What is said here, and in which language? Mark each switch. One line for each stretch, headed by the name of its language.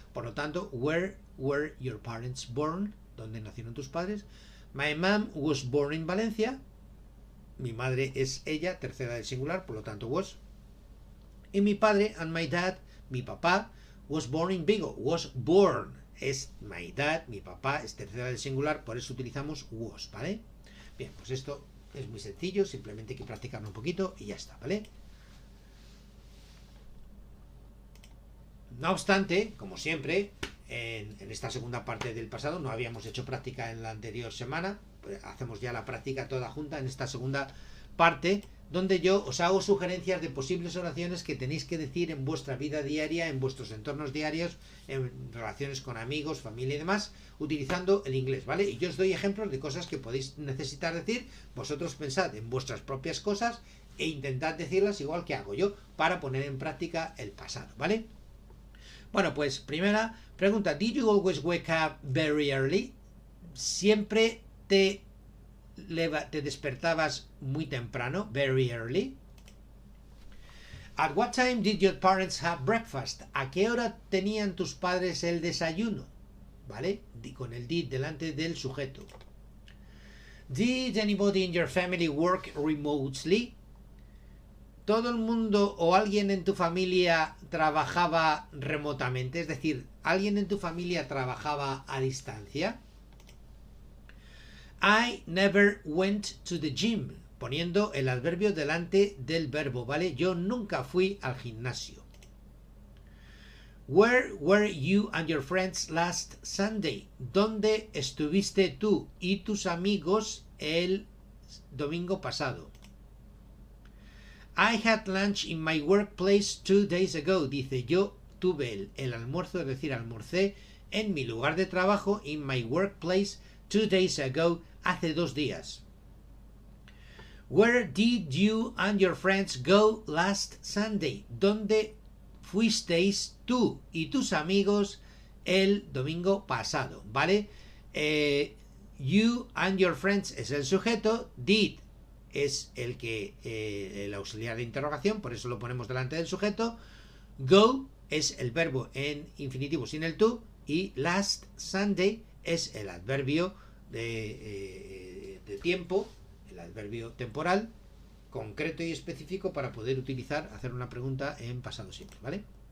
Spanish: Por lo tanto,
English: where were your parents born?
Spanish: ¿Dónde nacieron tus padres?
English: My mom was born in Valencia.
Spanish: Mi madre es ella, tercera del singular, por lo tanto was. Y mi padre,
English: and my dad,
Spanish: mi papá,
English: was born in Vigo. Was born
Spanish: es
English: my dad,
Spanish: mi papá es tercera del singular, por eso utilizamos was, ¿vale? Bien, pues esto es muy sencillo, simplemente hay que practicarlo un poquito y ya está, ¿vale? No obstante, como siempre, en esta segunda parte del pasado no habíamos hecho práctica en la anterior semana, pues hacemos ya la práctica toda junta en esta segunda parte, donde yo os hago sugerencias de posibles oraciones que tenéis que decir en vuestra vida diaria, en vuestros entornos diarios, en relaciones con amigos, familia y demás, utilizando el inglés, ¿vale? Y yo os doy ejemplos de cosas que podéis necesitar decir, vosotros pensad en vuestras propias cosas e intentad decirlas igual que hago yo, para poner en práctica el pasado, ¿vale? Bueno, pues primera pregunta,
English: ¿did you always wake up very early?
Spanish: ¿Siempre te despertabas muy temprano,
English: very early? At what time did your parents have breakfast?
Spanish: ¿A qué hora tenían tus padres el desayuno? ¿Vale? Con el did delante del sujeto.
English: Did anybody in your family work remotely?
Spanish: ¿Todo el mundo o alguien en tu familia trabajaba remotamente? Es decir, ¿alguien en tu familia trabajaba a distancia?
English: I never went to the gym,
Spanish: poniendo el adverbio delante del verbo, ¿vale? Yo nunca fui al gimnasio.
English: Where were you and your friends last Sunday?
Spanish: ¿Dónde estuviste tú y tus amigos el domingo pasado?
English: I had lunch in my workplace 2 days ago.
Spanish: Dice, yo tuve el almuerzo, es decir, almorcé en mi lugar de trabajo,
English: in my workplace 2 days ago,
Spanish: hace 2 días.
English: Where did you and your friends go last Sunday?
Spanish: ¿Dónde fuisteis tú y tus amigos el domingo pasado? ¿Vale?
English: You and your friends
Spanish: es el sujeto, did es el auxiliar de interrogación, por eso lo ponemos delante del sujeto, go es el verbo en infinitivo sin el to, y
English: last Sunday
Spanish: es el adverbio de tiempo, el adverbio temporal, concreto y específico para poder hacer una pregunta en pasado simple, ¿vale?